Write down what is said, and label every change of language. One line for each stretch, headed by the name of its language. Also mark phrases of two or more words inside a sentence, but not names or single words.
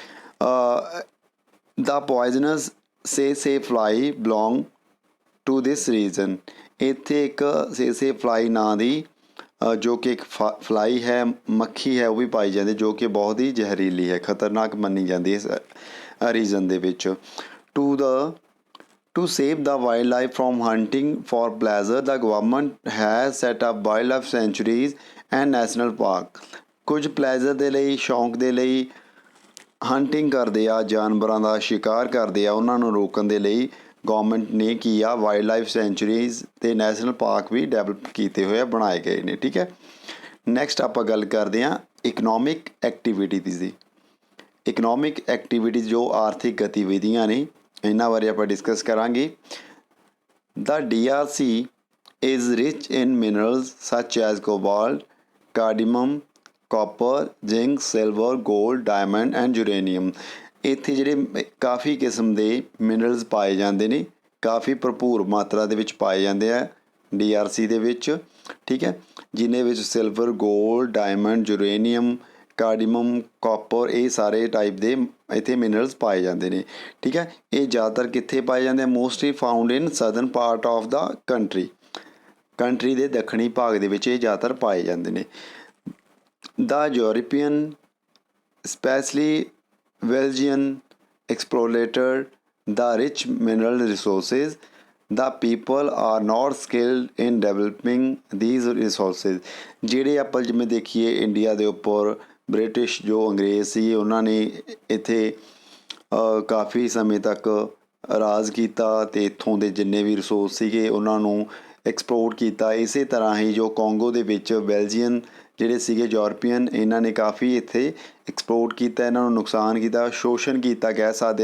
English: the poisonous tsetse fly belong to this region.
Punjabi: ਇੱਥੇ ਇੱਕ
English: tsetse fly
Punjabi: ਨਾਂ ਦੀ ਜੋ ਕਿ ਇੱਕ ਫਲਾਈ ਹੈ, ਮੱਖੀ ਹੈ, ਉਹ ਵੀ ਪਾਈ ਜਾਂਦੀ ਜੋ ਕਿ ਬਹੁਤ ਹੀ ਜ਼ਹਿਰੀਲੀ ਹੈ, ਖਤਰਨਾਕ ਮੰਨੀ ਜਾਂਦੀ ਇਸ ਰੀਜਨ ਦੇ ਵਿੱਚ।
English: To save the wildlife from hunting for pleasure, the government has set up wildlife sanctuaries and national park।
Punjabi: ਕੁਝ ਪਲੇਜ਼ਰ ਦੇ ਲਈ, ਸ਼ੌਂਕ ਦੇ ਲਈ ਹੰਟਿੰਗ ਕਰਦੇ ਆ, ਜਾਨਵਰਾਂ ਦਾ ਸ਼ਿਕਾਰ ਕਰਦੇ ਆ, ਉਹਨਾਂ ਨੂੰ ਰੋਕਣ ਦੇ ਲਈ ਗੌਰਮੈਂਟ ਨੇ ਕੀ ਆ,
English: wildlife sanctuaries
Punjabi: ਅਤੇ
English: national park
Punjabi: ਵੀ ਡਿਵੈਲਪ ਕੀਤੇ ਹੋਏ ਆ, ਬਣਾਏ ਗਏ ਨੇ। ਠੀਕ ਹੈ, ਨੈਕਸਟ ਆਪਾਂ ਗੱਲ ਕਰਦੇ ਹਾਂ
English: economic activities
Punjabi: ਦੀ।
English: economic activities
Punjabi: ਜੋ ਆਰਥਿਕ ਗਤੀਵਿਧੀਆਂ ਨੇ, ਇਹਨਾਂ ਬਾਰੇ ਆਪਾਂ ਡਿਸਕਸ ਕਰਾਂਗੇ।
English: The DRC is rich in minerals such as cobalt, cadmium, copper, zinc, silver, gold, diamond and uranium।
Punjabi: ਇੱਥੇ ਜਿਹੜੇ ਕਾਫੀ ਕਿਸਮ ਦੇ ਮਿਨਰਲਸ ਪਾਏ ਜਾਂਦੇ ਨੇ, ਕਾਫੀ ਭਰਪੂਰ ਮਾਤਰਾ ਦੇ ਵਿੱਚ ਪਾਏ ਜਾਂਦੇ ਆ DRC ਦੇ ਵਿੱਚ। ਠੀਕ ਹੈ, ਜਿਹਦੇ ਵਿੱਚ ਸਿਲਵਰ, ਗੋਲਡ, ਡਾਇਮੰਡ, ਯੂਰੇਨੀਅਮ, ਕਾਰਡੀਮਮ, ਕਾਪਰ, ਇਹ ਸਾਰੇ ਟਾਈਪ ਦੇ ਇੱਥੇ ਮਿਨਰਲਸ ਪਾਏ ਜਾਂਦੇ ਨੇ। ਠੀਕ ਹੈ, ਇਹ ਜ਼ਿਆਦਾਤਰ ਕਿੱਥੇ ਪਾਏ ਜਾਂਦੇ ਆ?
English: mostly found in southern part of the country
Punjabi: ਦੇ ਦੱਖਣੀ ਭਾਗ ਦੇ ਵਿੱਚ ਇਹ ਜ਼ਿਆਦਾਤਰ ਪਾਏ ਜਾਂਦੇ ਨੇ।
English: the European specially Belgian exploited the rich mineral resources, the people are not skilled in developing these resources।
Punjabi: ਜਿਹੜੇ ਆਪਾਂ ਜਿਵੇਂ ਦੇਖੀਏ ਇੰਡੀਆ ਦੇ ਉੱਪਰ ਬ੍ਰਿਟਿਸ਼ ਜੋ ਅੰਗਰੇਜ਼ ਸੀ, ਉਹਨਾਂ ਨੇ ਇੱਥੇ ਕਾਫੀ ਸਮੇਂ ਤੱਕ ਰਾਜ ਕੀਤਾ ਅਤੇ ਇੱਥੋਂ ਦੇ ਜਿੰਨੇ ਵੀ ਰਿਸੋਰਸ ਸੀਗੇ ਉਹਨਾਂ ਨੂੰ ਐਕਸਪਲੋਰ ਕੀਤਾ। ਇਸੇ ਤਰ੍ਹਾਂ ਹੀ ਜੋ ਕੋਂਗੋ ਦੇ ਵਿੱਚ ਬੈਲਜੀਅਨ ਜਿਹੜੇ ਸੀਗੇ ਯੂਰਪੀਅਨ, ਇਹਨਾਂ ਨੇ ਕਾਫੀ ਇੱਥੇ ਐਕਸਪਲੋਰ ਕੀਤਾ, ਇਹਨਾਂ ਨੂੰ ਨੁਕਸਾਨ ਕੀਤਾ, ਸ਼ੋਸ਼ਣ ਕੀਤਾ ਕਹਿ ਸਕਦੇ।